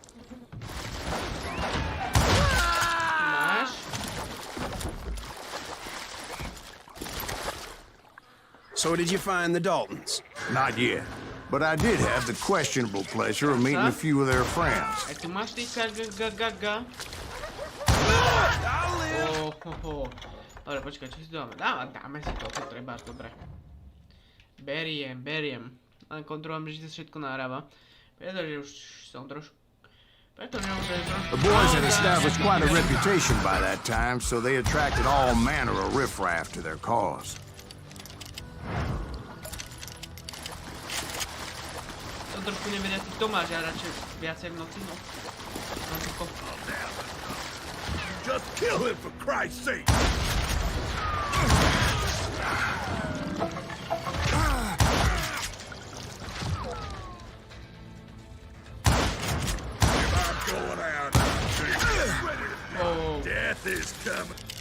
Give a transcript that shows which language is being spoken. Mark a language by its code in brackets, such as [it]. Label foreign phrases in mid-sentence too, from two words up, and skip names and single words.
[en] So did you find the Daltons? Not yet. But I did have the questionable pleasure of meeting a few of their friends. [sk] Dobre, počkaj, čo si dáme? Dáme si to, treba, dobre. Beriem. Len kontrolujem, že to všetko nahráva. Pretože už som trošku... [en] The boys had established quite a reputation by that time, so they attracted all manner of riffraff to their cause. [sk] Trošku nevedia tí Tomáš, a radšej viacej v noci, no. [en] Just kill him for Christ's sake! If I'm going out, death is coming.